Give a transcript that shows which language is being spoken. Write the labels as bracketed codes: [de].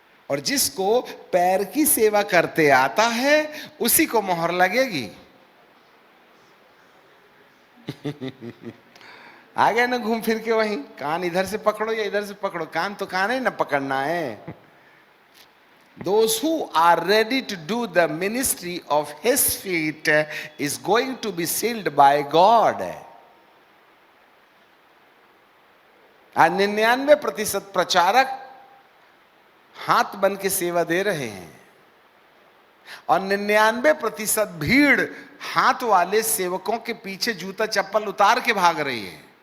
[hi] और जिसको पैर की सेवा करते आता है उसी को मोहर लगेगी। आ गए ना घूम फिर के वहीं, कान इधर से पकड़ो या इधर से पकड़ो, कान तो कान ही ना पकड़ना है। [en] Those who are ready to do the ministry of his feet is going to be sealed by God. [hi] 99% प्रचारक हाथ बन के सेवा दे रहे हैं, और 99% भीड़ हाथ वाले सेवकों के पीछे जूता चप्पल उतार के भाग रही है।